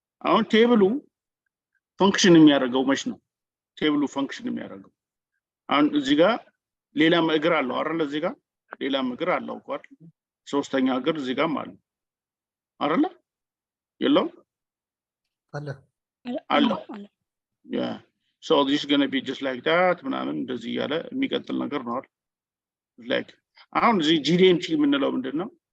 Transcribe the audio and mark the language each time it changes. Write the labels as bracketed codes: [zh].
[en] Our table function [am] የሚያደርገው መች ነው? ቴብሉ ፈንክሽን የሚያደርገው አሁን እዚህ ጋር ሌላም እግር አለው አይደል? እዚህ ጋር ሌላም እግር አለው እኮ አይደል? ሶስተኛ እግር እዚህ ጋርም አለ አይደል? የለው አለ። Yeah. [en] So this is going to be just like that [am] ምናምን እንደዚህ ያለ የሚቀጥል ነገር ነው አይደል? Like አሁን እዚህ GD&T የምንለው ምንድነው?